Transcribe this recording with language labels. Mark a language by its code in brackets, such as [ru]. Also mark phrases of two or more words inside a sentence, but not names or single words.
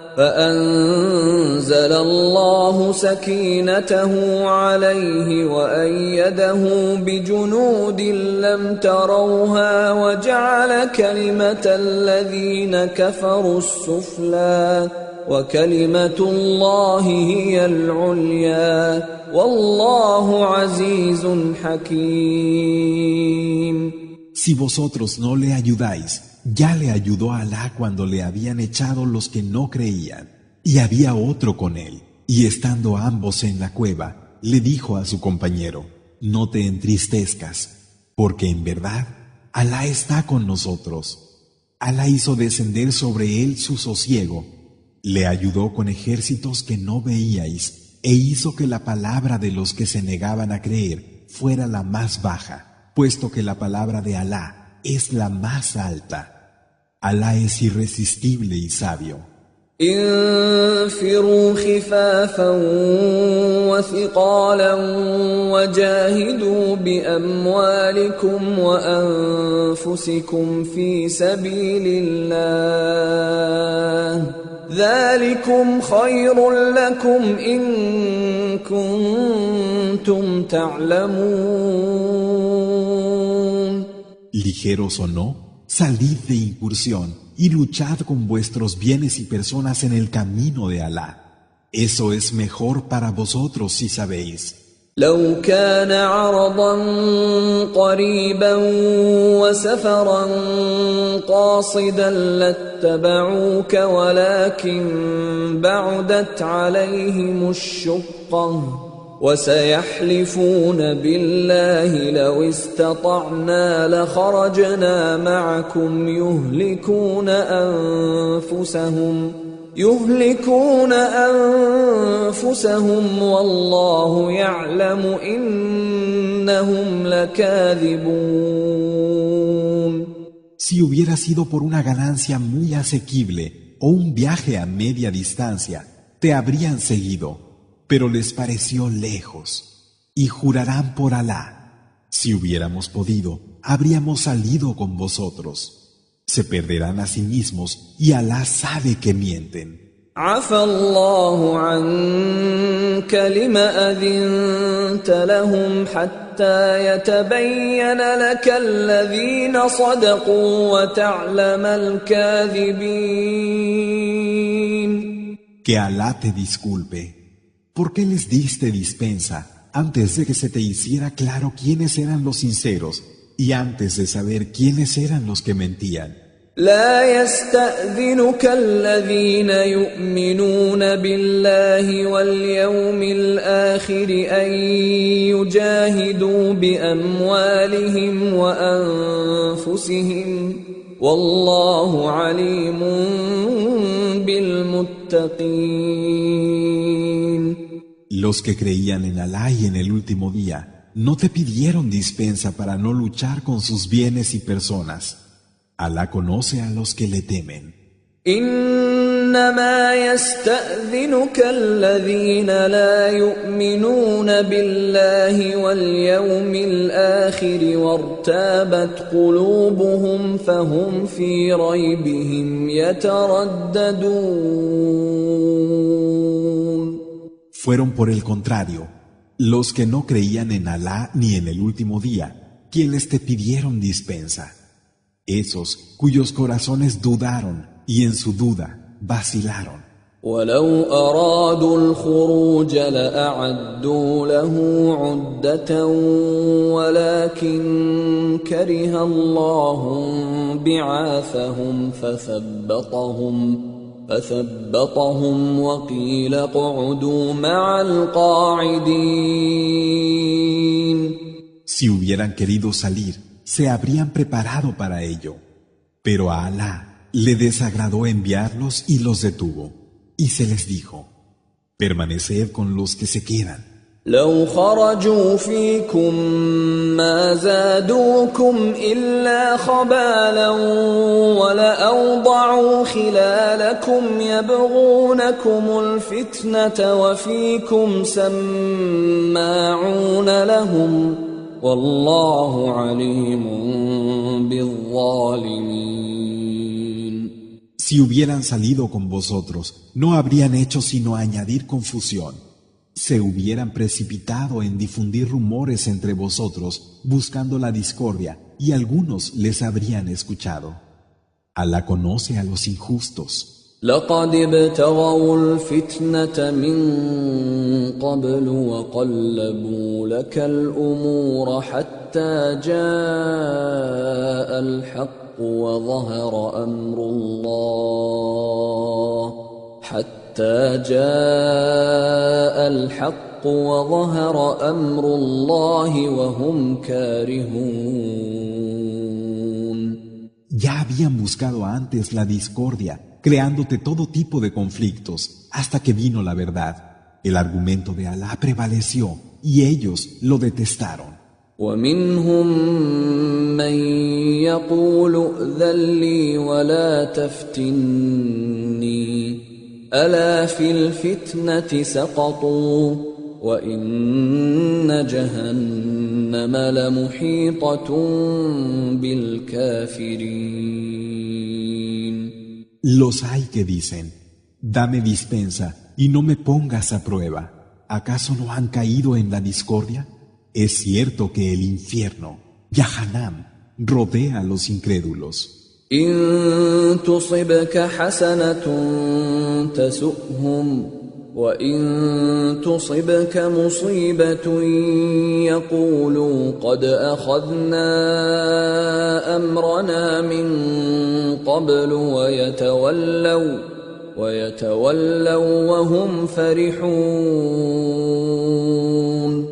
[ar] فأنزل الله سكينته عليه وأيده بجنود لم تروها وجعل كلمة الذين كفروا السفلى وكلمة الله هي العليا والله عزيز حكيم. [es] Si vosotros no le ayudáis, ya le ayudó Alá cuando le habían echado los que no creían, y había otro con él, y estando ambos en la cueva, le dijo a su compañero: no te entristezcas, porque en verdad Alá está con nosotros. Alá hizo descender sobre él su sosiego, le ayudó con ejércitos que no veíais, e hizo que la palabra de los que se negaban a creer fuera la más baja, puesto que la palabra de Alá es la más alta. Alá es irresistible y sabio. [ar] انفروا خفافا وثقالا وجاهدوا بأموالكم وأنفسكم في سبيل الله ذلكم خير لكم إن كنتم تعلمون. [es] Ligeros o no, salid de incursión y luchad con vuestros bienes y personas en el camino de Alá. Eso es mejor para vosotros si sabéis. [ar] لو كان عرضا قريبا وسفرا قاصدا لاتبعوك ولكن بعدت عليهم الشقة وسيحلفون بالله لو استطعنا لخرجنا معكم يهلكون أنفسهم والله يعلم إنهم لكاذبون. [es] Si hubiera sido por una ganancia muy asequible o un viaje a media distancia, te habrían seguido, pero les pareció lejos, y jurarán por Alá: si hubiéramos podido, habríamos salido con vosotros. Se perderán a sí mismos y Alá sabe que mienten. [ar] عفى الله عنك لما أذنت لهم حتى يتبين لك الذين صدقوا وتعلم الكاذبين. [es] Que Alá te disculpe. ¿Por qué les diste dispensa antes de que se te hiciera claro quiénes eran los sinceros y antes de saber quiénes eran los que mentían? [ar] لا يستأذنك الذين يؤمنون بالله واليوم الآخر أن يجاهدوا بأموالهم وأنفسهم والله عليم بالمتقين. [es] Los que creían en Alá y en el último día no te pidieron dispensa para no luchar con sus bienes y personas. Alá conoce a los que le temen. [ar] إنما يستأذنك الذين لا يؤمنون بالله واليوم الآخر وارتابت قلوبهم فهم في ريبهم يترددون. [es] Fueron por el contrario, los que no creían en Alá ni en el último día, quienes te pidieron dispensa. Esos cuyos corazones dudaron y en su duda vacilaron. [ar] ولو أرادوا الخروج لأعدوا له عدة ولكن كره الله بعاثهم فثبطهم وقيل اقعدوا مع القاعدين. [es] Si hubieran querido salir, se habrían preparado para ello. Pero a Alá le desagradó enviarlos y los detuvo. Y se les dijo: permaneced con los que se quedan. [ar] لو خرجوا فيكم ما زادوكم إلا خبالا ولأوضعوا خلالكم يبغونكم الفتنة وفيكم سماعون لهم والله عليم بالظالمين. [es] Si hubieran salido con vosotros, no habrían hecho sino añadir confusión. Se hubieran precipitado en difundir rumores entre vosotros, buscando la discordia, y algunos les habrían escuchado. Alá conoce a los injustos. [ar] لقد ابتغوا الفتنة من قبل وقلبوا لك الأمور حتى جاء الحق وظهر أمر الله وهم كارهون. [es] Ya habían buscado antes la discordia, creándote todo tipo de conflictos, hasta que vino la verdad. El argumento de Alá prevaleció, y ellos lo detestaron. [ar] ومنهم من يقول ائذن لي ولا تفتني ألا في الفتنة سقطوا وإن جهنم لمحيطة بالكافرين. [es] Los hay que dicen: dame dispensa y no me pongas a prueba. ¿Acaso no han caído en la discordia? Es cierto que el infierno, Yahanam, rodea a los incrédulos. [ar] إن تصبك حسنة تسؤهم وإن تصبك مصيبة يقولوا قد أخذنا أمرنا من قبل ويتولوا وهم فرحون.